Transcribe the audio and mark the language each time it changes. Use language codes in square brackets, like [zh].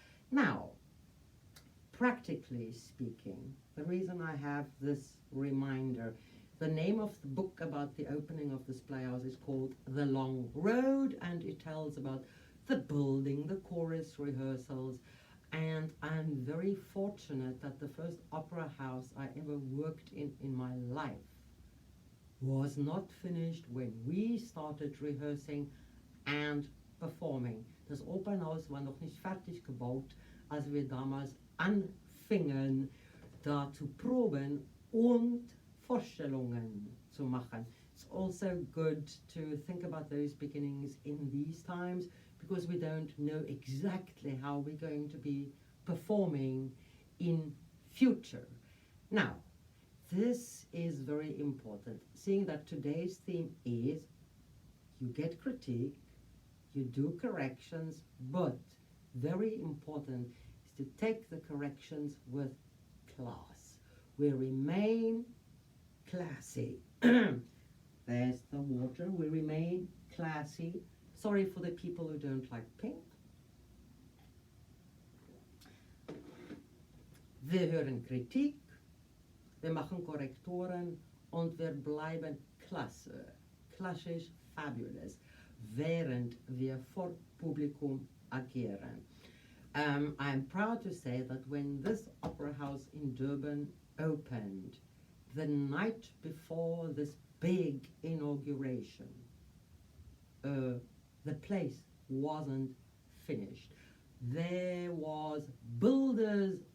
[en] Now, practically speaking, the reason I have this reminder, the name of the book about the opening of this playhouse is called The Long Road, and it tells about the building, the chorus rehearsals, and I'm very fortunate that the first opera house I ever worked in my life was not finished when we started rehearsing and performing. [de] Das Opernhaus war noch nicht fertig gebaut, als wir damals anfingen, da zu proben und Vorstellungen zu machen. [en] It's also good to think about those beginnings in these times, because we don't know exactly how we're going to be performing in future. Now, this is very important, seeing that today's theme is you get critique, you do corrections, but very important is to take the corrections with class. We remain classy. There's the water. We remain classy. Sorry for the people who don't like pink. [de] Wir hören Kritik, wir machen Korrekturen und wir bleiben klasse, klassisch, fabulous, während wir vor Publikum agieren. [en] I'm proud to say that when this opera house in Durban opened, the night before this big inauguration, the place wasn't finished. There was builders